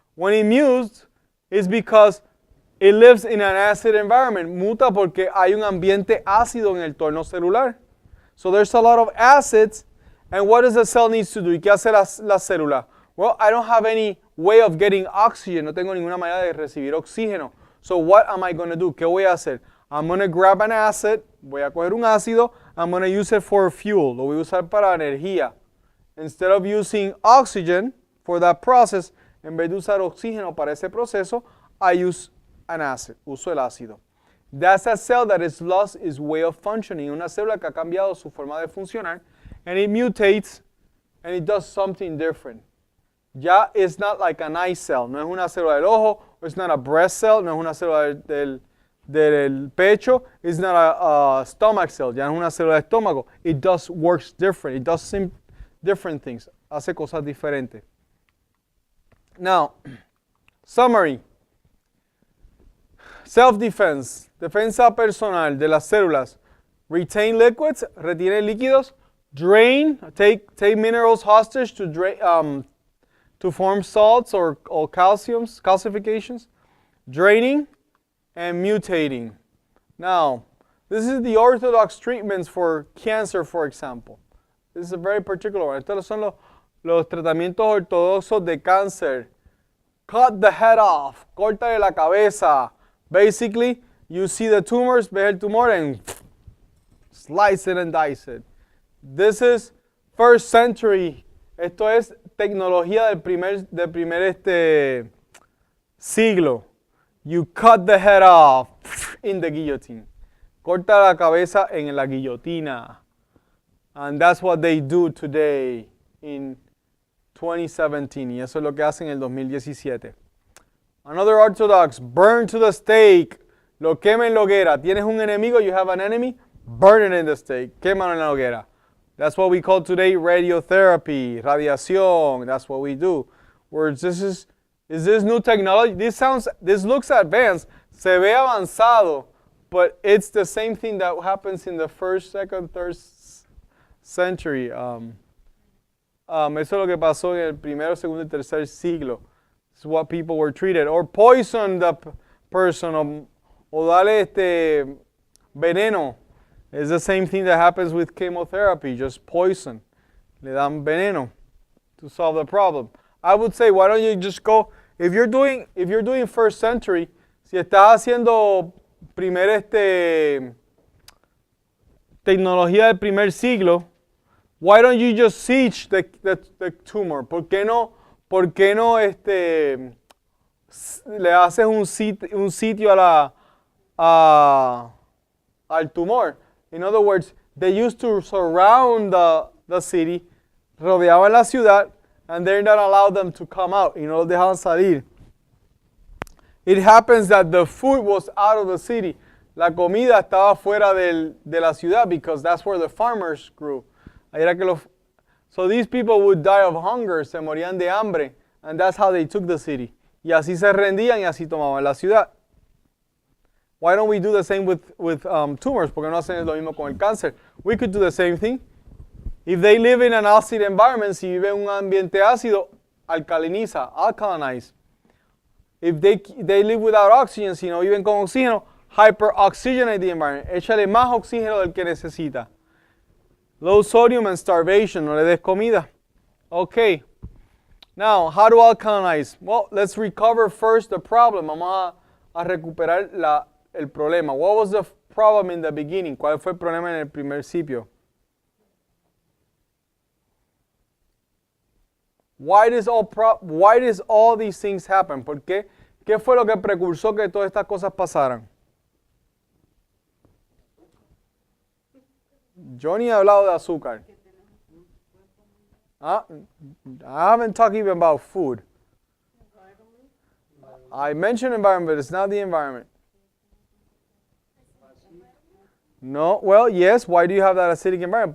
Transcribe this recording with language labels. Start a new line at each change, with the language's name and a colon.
English: When it mutes, it's because it lives in an acid environment.
Spanish: Muta porque hay un ambiente ácido en el torno celular.
English: So there's a lot of acids, and what does the cell needs to do?
Spanish: ¿Y qué hace la célula?
English: Well, I don't have any way of getting oxygen.
Spanish: No tengo ninguna manera de recibir oxígeno.
English: So what am I going to do?
Spanish: ¿Qué voy a hacer?
English: I'm going to grab an acid.
Spanish: Voy a coger un ácido.
English: I'm going to use it for fuel.
Spanish: Lo voy a usar para energía.
English: Instead of using oxygen for that process,
Spanish: en vez de usar oxígeno para ese proceso,
English: I use an acid.
Spanish: Uso el ácido.
English: That's a cell that has lost its way of functioning.
Spanish: Una célula que ha cambiado su forma de funcionar.
English: And it mutates and it does something different. Ya it's not like an eye cell.
Spanish: No es una célula del ojo.
English: It's not a breast cell.
Spanish: No es una célula del pecho.
English: It's not a stomach cell.
Spanish: Ya no es una célula de estómago.
English: It does works different. It does different things.
Spanish: Hace cosas diferentes.
English: Now, summary.
Spanish: Self-defense, defensa personal de las células.
English: Retain liquids,
Spanish: retiene líquidos.
English: Drain, take minerals hostage to form salts or calcifications. Draining and mutating. Now, this is the orthodox treatments for cancer, for example. This is a very particular one.
Spanish: Estos son los tratamientos ortodoxos de cáncer.
English: Cut the head off,
Spanish: córtale la cabeza.
English: Basically, you see the tumors,
Spanish: ves el tumor
English: and slice it and dice it. This is first century.
Spanish: Esto es tecnología del primer siglo.
English: You cut the head off in the guillotine.
Spanish: Corta la cabeza en la guillotina.
English: And that's what they do today in 2017.
Spanish: Y eso es lo que hacen en el 2017.
English: Another orthodox, burn to the stake.
Spanish: Lo quema en la hoguera. Tienes un enemigo,
English: you have an enemy, burn it in the stake.
Spanish: Quémalo en la hoguera.
English: That's what we call today radiotherapy, radiación. That's what we do. Where is this new technology? This looks advanced.
Spanish: Se ve avanzado,
English: but it's the same thing that happens in the first, second, third century.
Spanish: Eso es lo que pasó en el primero, segundo y tercer siglo.
English: It's what people were treated. Or poison the person.
Spanish: O dale veneno.
English: It's the same thing that happens with chemotherapy, just poison.
Spanish: Le dan veneno
English: to solve the problem. I would say, why don't you just go, if you're doing first century,
Spanish: si estás haciendo tecnología del primer siglo,
English: why don't you just siege the tumor?
Spanish: ¿Por qué no le haces un sitio al tumor?
English: In other words, they used to surround the city,
Spanish: rodeaban la ciudad,
English: and they're not allowed them to come out,
Spanish: no los dejaban salir.
English: It happens that the food was out of the city.
Spanish: La comida estaba fuera de la ciudad
English: because that's where the farmers grew.
Spanish: Ahí era que
English: so these people would die of hunger,
Spanish: se morían de hambre,
English: and that's how they took the city.
Spanish: Y así se rendían y así tomaban la ciudad.
English: Why don't we do the same with tumors?
Spanish: ¿Por qué no hacen lo mismo con el cáncer?
English: We could do the same thing. If they live in an acid environment,
Spanish: si vive en un ambiente ácido, alcaliniza,
English: alkalinize. If they live without oxygen,
Spanish: si no viven con oxígeno,
English: hyperoxygenate the environment.
Spanish: Échale más oxígeno del que necesita.
English: Low sodium and starvation,
Spanish: no le des comida.
English: Okay. Now, how to alkalinize? Well, let's recover first the problem.
Spanish: Vamos a recuperar el problema.
English: What was the problem in the beginning?
Spanish: ¿Cuál fue el problema en el principio?
English: Why does all these things happen?
Spanish: ¿Por qué? ¿Qué fue lo que precursó que todas estas cosas pasaran? Yo ni he hablado de azúcar.
English: I haven't talked even about food. I mentioned environment, but it's not the environment. No, well, yes. Why do you have that acidic environment?